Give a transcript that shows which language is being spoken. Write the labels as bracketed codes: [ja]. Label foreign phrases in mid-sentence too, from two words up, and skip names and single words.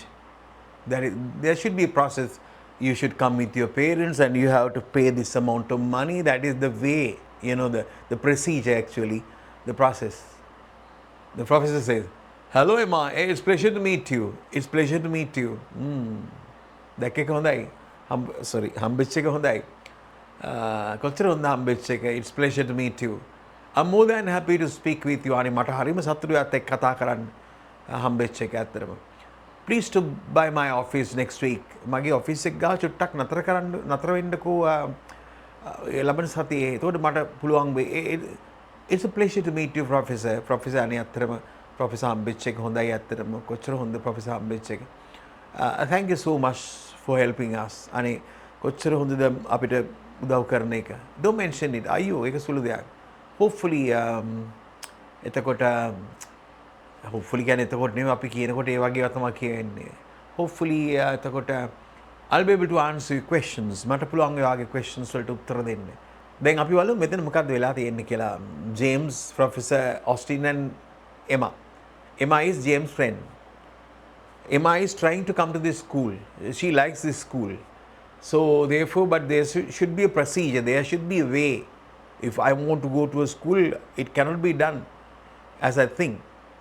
[en] There should be a process. You should come with your parents and you have to pay this amount of money. That is the way, the procedure actually, the process. The professor says, hello Emma, it's pleasure to meet you. It's pleasure to meet you. [si] දැක්ක හොඳයි. හම්බෙච්ච එක හොඳයි. කොච්චර හොඳ හම්බෙච්ච එක. [en] It's pleasure to meet you. I'm more than happy to speak with you. [si] අනේ මට හරිම සතුටුයි අත් එක්ක කතා කරන්න හම්බෙච්ච එක ඇත්තටම. [en] Please stop by my office next week. [si] මගේ ඔෆිස් එක ගාව චුට්ටක් නතර වෙන්නකෝ ලබන සතියේ. එතකොට මට පුළුවන් වෙයි. [en] It's a pleasure to meet you, Professor. [si] Professor අනේ ඇත්තටම Professor හම්බෙච්ච එක හොඳයි ඇත්තටම. කොච්චර හොඳ Professor හම්බෙච්ච එක. [en] Thank you so much for helping us. [si] අනේ කොච්චර හොඳද අපිට උදව් කරන එක. [en] Don't mention it. [si] අයියෝ ඒක සුළු දෙයක්. Hopefully එතකොට hopefully කියන්නේ එතකොට නෙවෙයි අපි කියනකොට ඒ වගේ තමයි කියන්නේ. [en] Hopefully එතකොට I'll be able to answer your questions. [si] මට පුළුවන් ඒ වගේ questions වලට උත්තර දෙන්න. දැන් අපි බලමු මෙතන මොකක්ද වෙලා තියෙන්නේ කියලා. [en] James, Professor Austin and Emma. Emma is James' friend. Emma is trying to come to this school. She likes this school. So therefore, but there should be a procedure. There should be a way. If I want to go to a school, it cannot be done as I think.